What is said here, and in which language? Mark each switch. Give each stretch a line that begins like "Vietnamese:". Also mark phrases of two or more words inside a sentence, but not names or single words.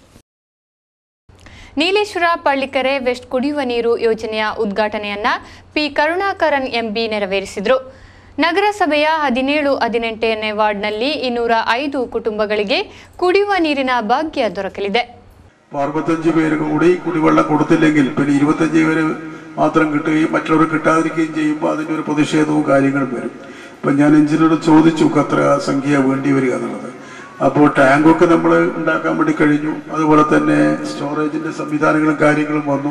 Kannada: ನೀಲೇಶ್ವರ ಪಳ್ಳಿಕೆರೆ ವೆಸ್ಟ್ ಕುಡಿಯುವ ನೀರು ಯೋಜನೆಯ ಉದ್ಘಾಟನೆಯನ್ನ P ಕರುಣಾಕರನ್ MB ನೆರವೇರಿಸಿದರು. ನಗರಸಭೆಯ 17-18ನೇ ವಾರ್ಡ್ನಲ್ಲಿ 205 കുടുംബಗಳಿಗೆ കുടിയുವ ನೀರಿನ ಭಾಗ್ಯ ದೊರಕಲಿದೆ.
Malayalam: 65 പേർക്ക് കൂടി കുടിവെള്ളം കൊടുത്തില്ലെങ്കിൽ പിന്നെ 25 പേര് മാത്രം കിട്ടുകയും മറ്റുള്ളവർ കിട്ടാതിരിക്കുകയും ചെയ്യുമ്പോൾ അതിൻ്റെ ഒരു പ്രതിഷേധവും കാര്യങ്ങളും വരും. അപ്പം ഞാൻ എഞ്ചിനോട് ചോദിച്ചു എത്ര സംഖ്യ വേണ്ടി വരിക എന്നുള്ളത്. അപ്പോൾ ടാങ്കൊക്കെ നമ്മൾ ഉണ്ടാക്കാൻ വേണ്ടി കഴിഞ്ഞു. അതുപോലെ തന്നെ സ്റ്റോറേജിൻ്റെ സംവിധാനങ്ങളും കാര്യങ്ങളും വന്നു.